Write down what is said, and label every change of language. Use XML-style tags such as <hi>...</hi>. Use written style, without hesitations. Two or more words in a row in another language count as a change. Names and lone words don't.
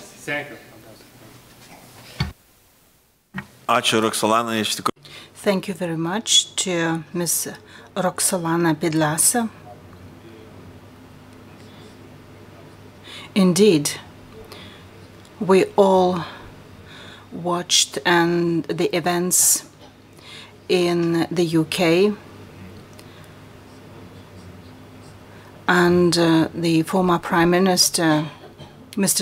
<en>Thank you.</en> <lt>Ačiū, Roxolana, iš tikrųjų.</lt> <en>Thank you very much to Ms. Roxolana Pidlasa. Indeed, we all watched the events in the UK, and the former Prime Minister, Mr.</en>